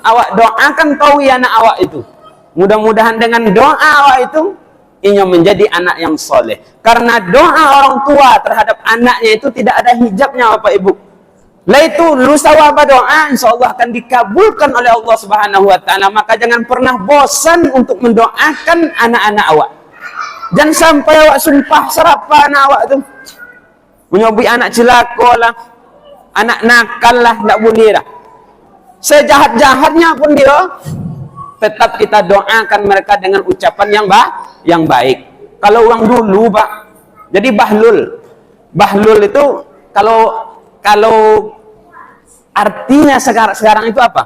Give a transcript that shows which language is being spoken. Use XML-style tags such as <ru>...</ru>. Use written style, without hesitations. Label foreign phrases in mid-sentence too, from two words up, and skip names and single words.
<id>Awak doakan tahu ya anak awak itu. Mudah-mudahan dengan doa awak itu ia menjadi anak yang soleh. Karena doa orang tua terhadap anaknya itu tidak ada hijabnya Bapak Ibu. Lah itu lusa berdoa, insyaallah akan dikabulkan oleh Allah</id> <ar>Subhanahu wa taala.</ar> <id>Maka jangan pernah bosan untuk mendoakan anak-anak awak. Jangan sampai awak sumpah serapa anak awak tu. Menyobi anak celaka lah, anak nakal lah, tak boleh dah. Sejahat-jahatnya pun dia, tetap kita doakan mereka dengan ucapan yang baik. Kalau orang dulu, Pak, jadi bahlul itu kalau artinya sekarang itu apa?</id>